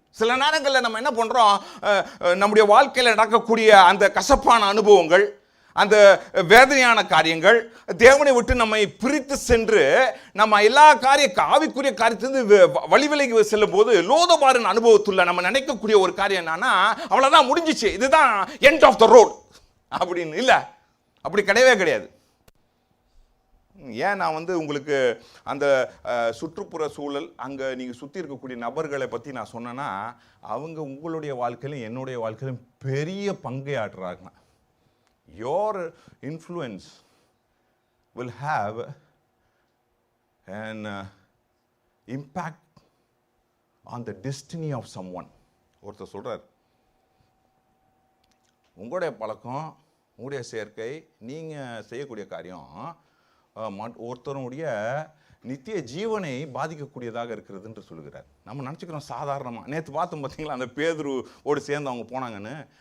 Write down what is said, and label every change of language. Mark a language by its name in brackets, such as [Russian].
[Tamil] சில நேரங்களில் நம்ம என்ன பண்ணுறோம், நம்முடைய வாழ்க்கையில் நடக்கக்கூடிய அந்த கசப்பான அனுபவங்கள், அந்த வேதனையான காரியங்கள் தேவனை விட்டு நம்மை பிரித்து சென்று நம்ம எல்லா ஆவிக்குரிய காரியத்திலிருந்து வழிவிலகி செல்லும் போது லோதபாரின் அனுபவத்துள்ள நம்ம நினைக்கக்கூடிய ஒரு காரியம் என்னன்னா, அவ்வளோதான், முடிஞ்சிச்சு, இதுதான் [English] end of the road [Tamil] அப்படின்னு. இல்லை, அப்படி கிடையவே கிடையாது. ஏன் நான் உங்களுக்கு அந்த சுற்றுப்புற சூழல், அங்கே நீங்கள் சுற்றி இருக்கக்கூடிய நபர்களை பற்றி நான் சொன்னேன்னா, அவங்க உங்களுடைய வாழ்க்கையிலும் என்னுடைய வாழ்க்கையிலும் பெரிய பங்கை ஆற்றுறாங்க. [English] Your influence will have an impact on the destiny of someone. [Tamil] ஒருத்தர் சொல்கிறார், உங்களுடைய பழக்கம், உங்களுடைய சேர்க்கை, நீங்கள் செய்யக்கூடிய காரியம் ஒருத்தருடைய நித்திய ஜீவனை பாதிக்கக்கூடியதாக இருக்கிறது என்று சொல்லுகிறார். நம்ம நினச்சிக்கிறோம் சாதாரணமாக. நேற்று பார்த்தோம் பார்த்தீங்களா, அந்த பேதுருவோடு சேர்ந்து அவங்க போனாங்கன்னு.